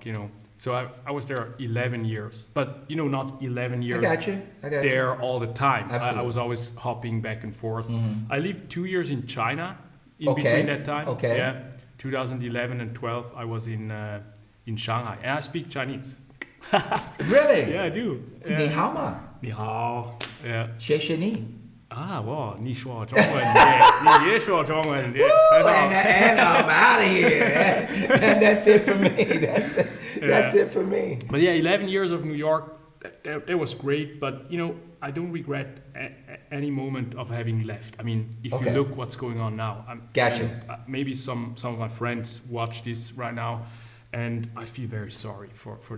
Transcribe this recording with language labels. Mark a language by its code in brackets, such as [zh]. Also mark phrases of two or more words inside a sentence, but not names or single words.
[en] So I was there 11 years, but not 11 years. I got you. There all the time. Absolutely. I was always hopping back and forth. I lived 2 years in China in Okay. between that time. Okay. Yeah. 2011 and 12, I was in Shanghai, and I speak Chinese. Really? Yeah, I do. [zh] Ni [en] Yeah. [zh] hao ma? Ni hao. [en] Yeah. [zh] 谢谢你. Wow, 你说中文，你也说中文，很好。 [en] And I'm out of here. And that's it for me. That's it for me. But yeah, 11 years of New York, that was great. But I don't regret any moment of having left. I mean, if Okay. you look what's going on now, Gotcha. Maybe some of my friends watch this right now, and I feel very sorry for them.